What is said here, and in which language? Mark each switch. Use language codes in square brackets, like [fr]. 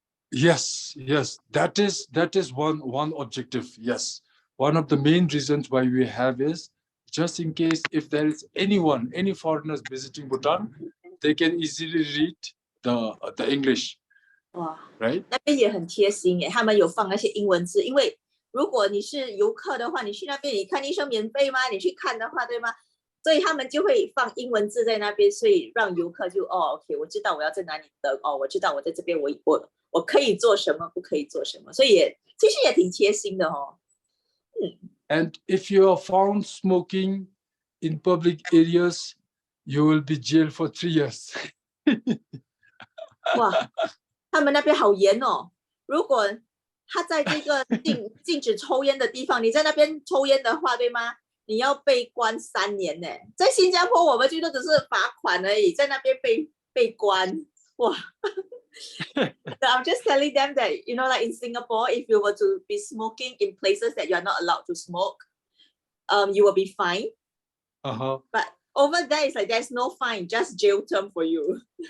[en] Yes, that is one objective. Yes, one of the main reasons why we have is just in case if there is any foreigners visiting Bhutan, they can easily read the English. [zh] 哇 [en] ，right？ [zh] 那边也很贴心耶，他们有放那些英文字，因为如果你是游客的话，你去那边你看医生免费吗？你去看的话，对吗？所以他们就会放英文字在那边，所以让游客就OK， 我知道我要在哪里的我知道我在这边我可以做什么，不可以做什么，所以其实也挺贴心的哦。 [en] And if you are found smoking in public areas, you will be jailed for 3 years. [zh] 哇，他们那边好严哦！如果他在这个禁止抽烟的地方，你在那边抽烟的话，对吗？你要被关3年呢。在新加坡，我们最多只是罚款而已，在那边被关，哇！ [en] I'm just telling them that like in Singapore, if you were to be smoking in places that you are not allowed to smoke, you will be fined. But over there, it's like there's no fine, just jail term for you.